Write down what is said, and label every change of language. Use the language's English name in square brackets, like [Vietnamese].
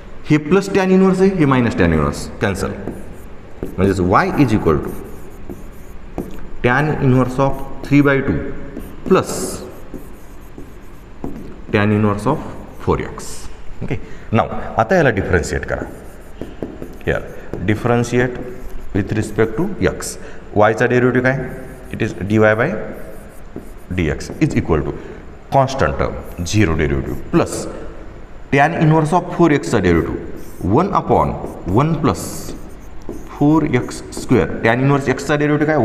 [Marathi] हे plus tan inverse आहे, [English] हे minus tan inverse cancel. म्हणजेच y is equal to tan inverse of 3/2 plus tan inverse of 4x. [Marathi] Okay, नाव आता याला differentiate करा. [English] Here differentiate with respect to x. [Marathi] वायचा derivative काय? [English] It is dy/dx is equal to constant term 0 derivative plus tan inverse of 4x derivative 1 upon 1 plus 4x square. [Marathi] Tan inverse एक्सचा derivative काय?